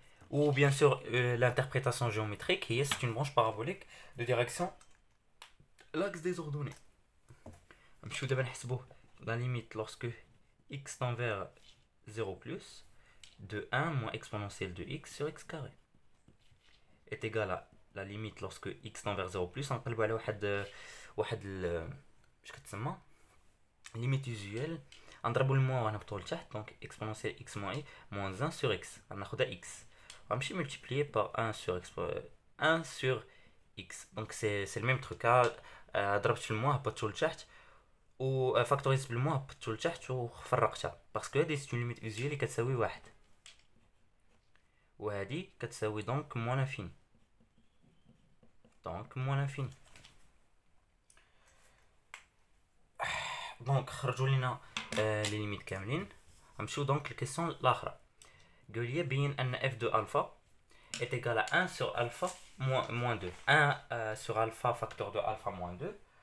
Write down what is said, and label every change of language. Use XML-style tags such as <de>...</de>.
<fr>Ou bien sûr l'interprétation géométrique, c'est une branche parabolique de direction l'axe des ordonnées. La limite lorsque x tend vers 0 plus de 1 moins exponentielle de x sur x carré est égal à la limite lorsque x tend vers 0 plus.</fr> <ar>نقلبوا على واحد اش كتسمى</ar> <fr>limite usuelle.</fr> <ar>نضربوا الموان ونهبطوا لتحت.</ar> <fr>Donc exponentielle x moins 1 sur x.</fr> <ar>غناخدها x. غنمشي</ar> <fr>multiplier par 1 sur x. 1 sur x. Donc c'est le même truc.</fr> <ar>ضربت في الموان هبطتو لتحت و فاكتوريزت بالموان هبطتو لتحت وفرقتها. باسكو هادي سي اون ليميت usuelle اللي كتساوي 1. وهادي كتساوي</ar> <fr>donc moins l'infini. Donc moins l'infini. Donc</fr> <ar>خرجوا لنا لي ليميت كاملين. غنمشيو دونك الكيسيون الاخرى. قال لي بين ان</ar> <fr>f de alpha est égal à 1 sur alpha moins 2. 1 sur alpha facteur de alpha moins 2.</fr>